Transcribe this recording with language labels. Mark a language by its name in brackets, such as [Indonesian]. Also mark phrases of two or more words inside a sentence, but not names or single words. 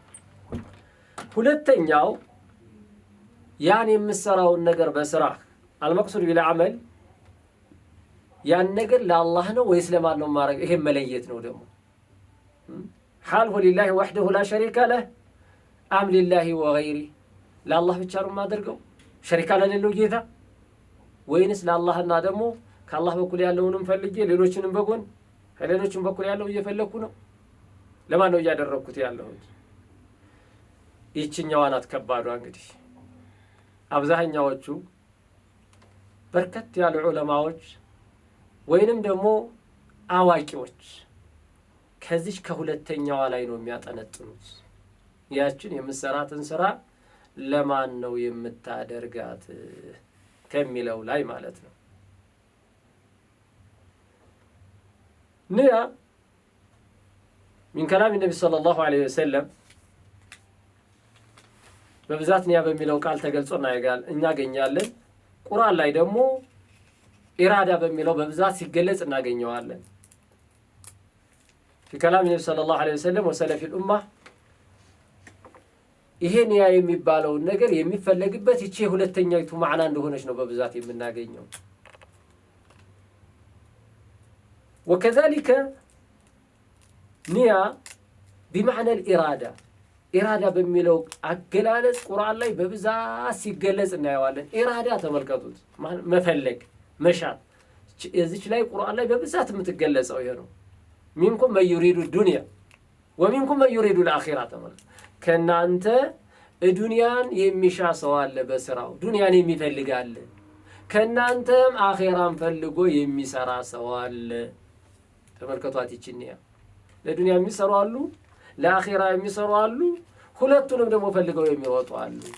[Amharic] ሁለተኛው ያን የምሰራውን ነገር በስራ [Arabic] المقصود بالعمل [Amharic] ያን ነገር ለአላህ ነው ወይስ ለማን ነው ማረግ ይሄ መለየት ነው ደግሞ [Arabic] حاله لله وحده لا شريك له ام لله وغيره [Amharic] ለአላህ ብቻ ነው ማደርገው ሸሪካ ለሌለው ጌታ ወይንስ ለአላህና ደግሞ ከአላህ በኩል ያለውንም ፈልጌ ሌሎችንም በጎን ከሌሎችም በኩል ያለው እየፈለኩ ነው ለማን ነው ያደረኩት ያለሁት ይችኛዋ ናት ከባዷ እንግዲህ አብዛኛዎቹ በርከት ያሉ ዑለማዎች ወይንም ደግሞ አዋቂዎች ከዚህ ከሁለተኛዋ ላይ ነው የሚያጠነጥኑት ያችን የምሰራትን ስራ ለማን ነው የምታደርጋት ከሚለው ላይ ማለት ነው ኒያ [Arabic] من كلام النبي صلى الله عليه وسلم [Amharic] በብዛት ንያ በሚለው ቃል ተገልጾ እናገኛለን። ቁርአን ላይ ደግሞ ኢራዳ በሚለው በብዛት ሲገለጽ እናገኘዋለን። [Arabic] في كلام النبي صلى الله عليه وسلم وسلف الأمة [Amharic] ይሄ ንያ የሚባለው ነገር የሚፈለግበት ይቺ ሁለተኛይቱ ማዕና እንደሆነች ነው በብዛት የምናገኘው። وكذلك ንያ [Arabic] بمعنى الإرادة [Amharic] ኢራዳ በሚለው አገላለጽ ቁርአን ላይ በብዛት ሲገለጽ እናየዋለን። ኢራዳ ተመልከቱት፣ መፈለግ መሻት። እዚች ላይ ቁርአን ላይ በብዛት የምትገለጸው ይሄ ነው። [Arabic] منكم من يريد الدنيا ومنكم من يريد الآخرة። [Amharic] ተመልከቱ፣ ከናንተ ዱንያን የሚሻ ሰው አለ፣ በስራው ዱንያን የሚፈልግ አለ። ከናንተም አኺራን ፈልጎ የሚሰራ ሰው አለ። ተመልከቷት፣ ይቺን ንያ ለዱንያ የሚሰሩ አሉ፣ ለአኺራ የሚሰሩ አሉ፣ ሁለቱንም ደግሞ ፈልገው የሚወጡ አሉ።